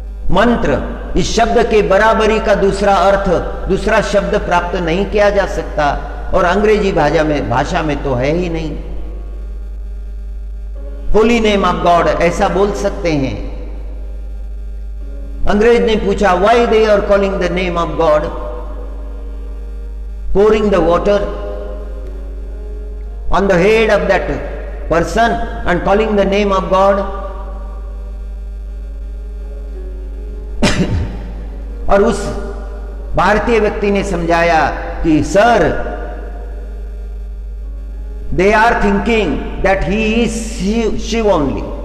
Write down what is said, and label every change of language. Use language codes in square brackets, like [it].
[hi] मंत्र, इस शब्द के बराबरी का दूसरा अर्थ, दूसरा शब्द प्राप्त नहीं किया जा सकता, और अंग्रेजी भाषा में तो है ही नहीं। [en] holy name of God [hi] ऐसा बोल सकते हैं। अंग्रेज ने पूछा, [en] Why they are calling the name of God, pouring the water on the head of that person and calling the name of God? [hi] और उस भारतीय व्यक्ति ने समझाया कि sir, [en] they are thinking that he is Shiva only.